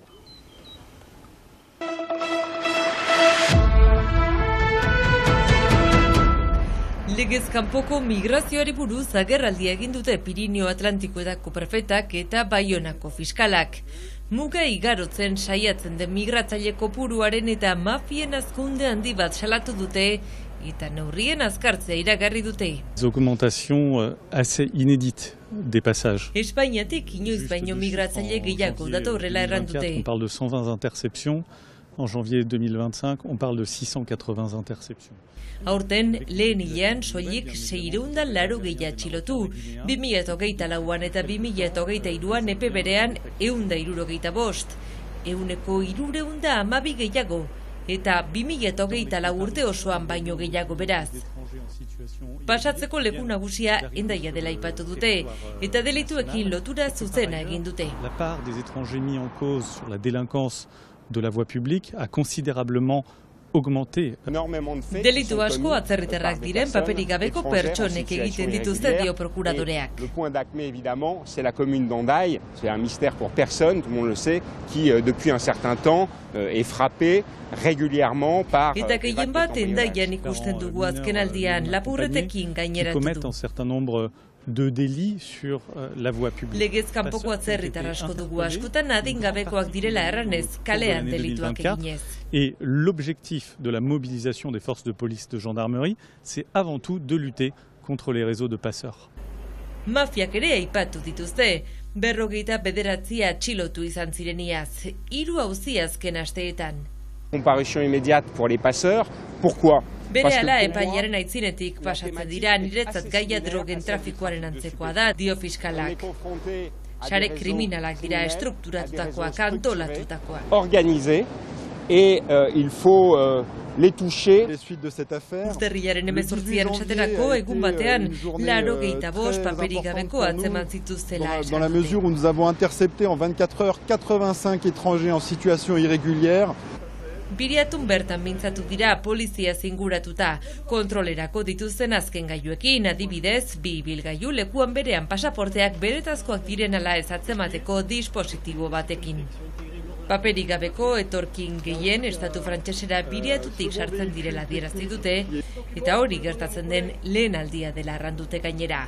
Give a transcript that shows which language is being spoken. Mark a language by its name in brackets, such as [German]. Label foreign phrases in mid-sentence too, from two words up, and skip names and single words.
[Basque] Legez kanpoko migrazioari buruz agerraldia egin dute Pirinio Atlantikoetako prefetak eta Baionako fiskalak. Muga igarotzen saiatzen den migratzaile kopuruaren eta mafien hazkunde handi bat salatu dute eta neurrien azkartzea iragarri dute. [French] Augmentation assez inédite des passages. [Basque] Espainiatik inoiz baino migratzaile gehiago datorrela erran dute. [French] On parle de 120 interceptions. En janvier 2025, on parle de 680 interceptions. [Basque] Aurten, lehen hilean soilik 680 atxilotu. 2024an eta 2023an epe berean 165. 312 gehiago. Eta 2024 urte osoan baino gehiago beraz. Pasatzeko leku nagusia Hendaia dela aipatu dute, eta delituekin lotura zuzena egin dute. [French] La part des étrangers mis en cause sur la délinquance de la voie publique a considérablement augmenté. [Basque] Delitu asko atzerritarrak diren paperik gabeko pertsonek egiten dituzte dio prokuradoreak. [French] Le point d'acmé évidemment, c'est la commune d'Hendaye, c'est un mystère pour personne, tout le monde le sait, qui depuis un certain temps est frappé régulièrement par [Basque] Eta gehien bat Hendaian ikusten dugu azkenaldian lapurretekin gaineratu du. [French] Commettent un certain nombre de délits sur la voie publique. [Basque] Legez kanpoko atzerritar asko dugu askotan adingabekoak direla erranez kalean delituak eginez. [French] Et l'objectif de la mobilisation des forces de police de gendarmerie, c'est avant tout de lutter contre les réseaux de passeurs. [Basque] Mafiak ere aipatu dituzte, 59 atxilotu izan zireniaz, 3 auzi azken asteetan. [French] Comparution immédiate pour les passeurs, pourquoi? [Basque] Berehala epailearen aitzinetik pasatzen dira niretzat gaia drogen trafikoaren antzekoa da, dio fiskalak. Sare kriminalak dira estrukturatutakoak, antolatutakoak. [French] Organisé, et il faut les toucher. [Basque] Urtarrilaren 18an esaterako egun batean 85 paperik gabeko atzeman zituztela esan. [French] Dans la mesure où nous avons intercepté en 24 heures 85 étrangers en situation irrégulière. [Basque] Biriatun bertan mintzatu dira polizia zinguratuta, kontrolerako dituzten azken gailuekin, adibidez, 2 ibilgailu lekuan berean pasaporteak beretazkoak diren ala ez atzemateko dispositibo batekin. Paperik gabeko etorkin gehien estatu frantsesera biriatutik sartzen direla adierazi dute, eta hori gertatzen den lehen aldia dela arrandute gainera.